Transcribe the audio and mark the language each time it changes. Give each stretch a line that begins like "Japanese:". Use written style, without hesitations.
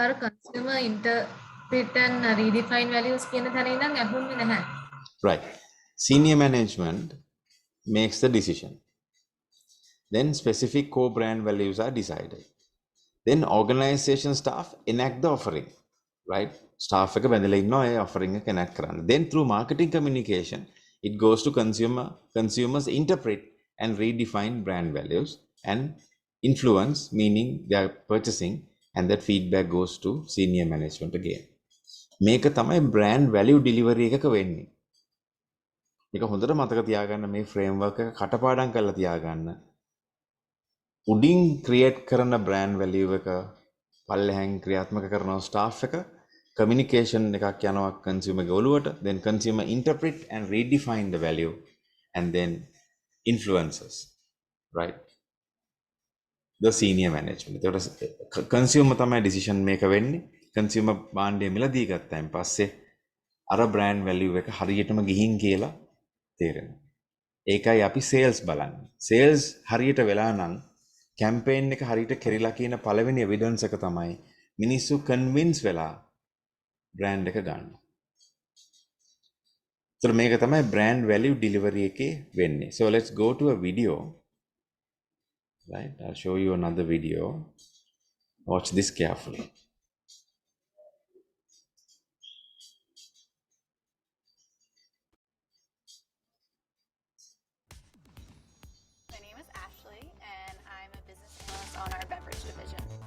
English: our consumer interpret and redefine values
Sinhala: කියන තැන ඉඳන් ඇහුන්නේ නැහැ.
English: Right. Senior management makes the decision. Then specific core brand values are decided. Then organization staff enact the offering. Right?
Sinhala: Staff එක බැඳලා ඉන්නවා ඒ offering එක enact කරන්න.
English: Then through marketing communication, it goes to consumers interpret and redefine brand values, and influence, meaning they are purchasing, and that feedback goes to senior management again.
Sinhala: මේක තමයි brand value delivery එකක වෙන්නේ. මේක හොඳට මතක තියාගන්න, මේ framework එක කටපාඩම් කරලා තියාගන්න. උඩින් create කරන brand value එක පල්ලෙහාන් ක්‍රියාත්මක කරන staff එක communication එකක් යනවා consumer ගේ ඔළුවට,
English: then consumer interpret and redefine the value, and then influences, right? The senior management.
Sinhala: ඒකට consumer තමයි decision maker වෙන්නේ. consumer භාණ්ඩය මිලදී ගත්තාන් පස්සේ අර brand value එක හරියටම ගිහින් කියලා තේරෙනවා. ඒකයි අපි sales බලන්නේ. sales හරියට වෙලා නම් campaign එක හරියට කෙරිලා කියන පළවෙනි evidence එක තමයි මිනිස්සු convince වෙලා brand එක ගන්න.
English: So
Sinhala: මේක තමයි brand value delivery එකේ වෙන්නේ.
English: So let's go to a video. Right? I'll show you another video. Watch this carefully. My name is Ashley, and I'm a business analyst on our beverage division.